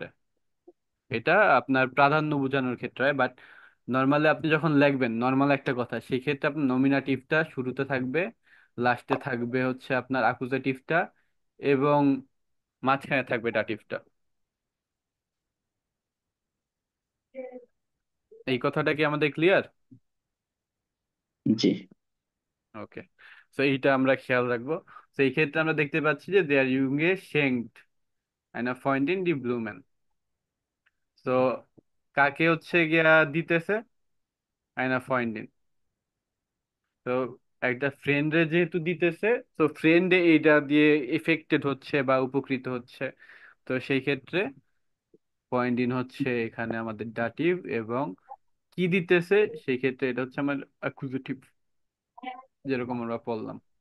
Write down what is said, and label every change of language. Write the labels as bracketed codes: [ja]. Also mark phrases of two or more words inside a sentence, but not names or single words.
[bn] এটা আপনার প্রাধান্য বোঝানোর ক্ষেত্রে হয়, [en] but normally [bn] আপনি যখন লিখবেন নর্মাল একটা কথা, সেই ক্ষেত্রে আপনার নমিনাটিভটা শুরুতে থাকবে, লাস্টে থাকবে হচ্ছে আপনার অ্যাকুজাটিভটা, এবং মাঝখানে থাকবে ডাটিভটা। এই কথাটা কি আমাদের ক্লিয়ার? জি। ওকে। তো এইটা আমরা খেয়াল রাখবো। তো এই ক্ষেত্রে আমরা দেখতে পাচ্ছি যে [de] Der Junge schenkt einer Freundin die Blumen। [bn] তো কাকে হচ্ছে গিয়া দিতেছে, [de] einer Freundin। [bn] তো একটা ফ্রেন্ডে যেহেতু দিতেছে, তো ফ্রেন্ডে এইটা দিয়ে এফেক্টেড হচ্ছে বা উপকৃত হচ্ছে, তো সেই ক্ষেত্রে [en] point in [bn] হচ্ছে এখানে আমাদের ডাটিভ, এবং কি দিতেছে সেই ক্ষেত্রে এটা হচ্ছে আমার অ্যাকুজেটিভ, যেরকম আমরা পড়লাম।